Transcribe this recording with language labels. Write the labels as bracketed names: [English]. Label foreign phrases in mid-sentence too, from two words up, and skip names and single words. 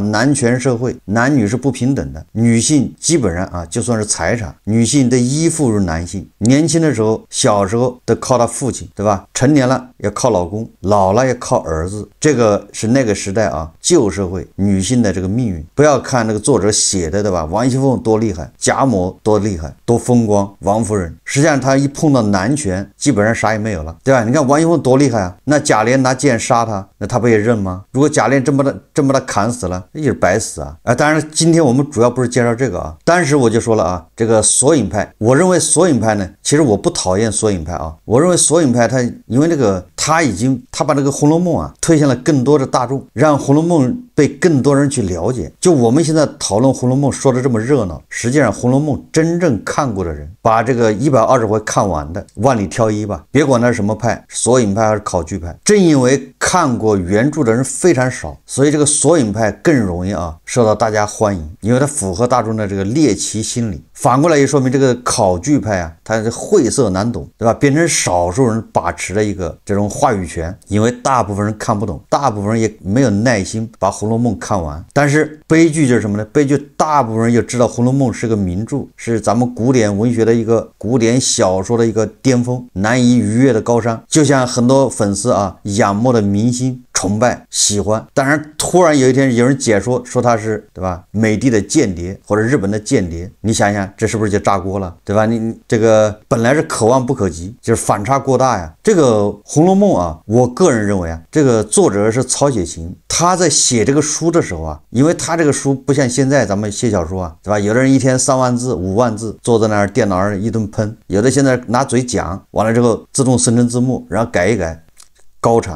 [Chinese] 男權社會，男女是不平等的，女性基本上就算是財產，女性得依附於男性，年輕的時候小時候得靠他父親，對吧？成年了要靠老公，老了要靠兒子，這個是那個時代舊社會女性的這個命運。不要看那個作者寫的，對吧？王熙鳳多厲害，賈母多厲害，多風光，王夫人實際上她一碰到男權基本上啥也沒有了，對吧？你看王熙鳳多厲害那賈璉拿劍殺他，那他不也認嗎？如果賈璉真把他砍死了，那也是白死當然今天我們主要不是介紹這個當時我就說了這個索引派，我認為索引派呢，其實我不討厭索引派我認為索引派他因為他他把這個《紅樓夢》啊推向了更多的大眾，讓《紅樓夢》被更多人去了解。就我們現在討論《紅樓夢》說的這麼熱鬧，實際上《紅樓夢》真正看過的人，把這個120回看完的萬里挑一吧，別管他是什麼派，索引派還是考據派，正因為看過原著的人非常少，所以這個索引派更容易受到大家歡迎，因為它符合大众的这個獵奇心理。反過來也說明這個考據派啊，它是晦澀難懂，對吧？變成少數人把持的一個這種話語權，因為大部分人看不懂，大部分人也沒有耐心把《紅樓夢》看完。但是悲劇就是什麼呢？悲劇大部分人也知道《紅樓夢》是個名著，是咱們古典文學的一個古典小說的一個巔峰，難以逾越的高山。就像很多粉絲仰慕的明星，崇拜喜歡，當然突然有一天有人解說说他是，对吧，美帝的間諜或者日本的間諜，你想想這是不是就炸鍋了，對吧？你這個本來是可望不可及，就是反差過大呀。這個《紅樓夢》我個人認為這個作者是曹雪芹，他在寫這個書的時候因為他這個書不像現在咱們寫小說對吧？有的人一天3萬字5萬字坐在那兒電腦上一頓噴，有的現在拿嘴講完了之後自動生成字幕，然後改一改，高產。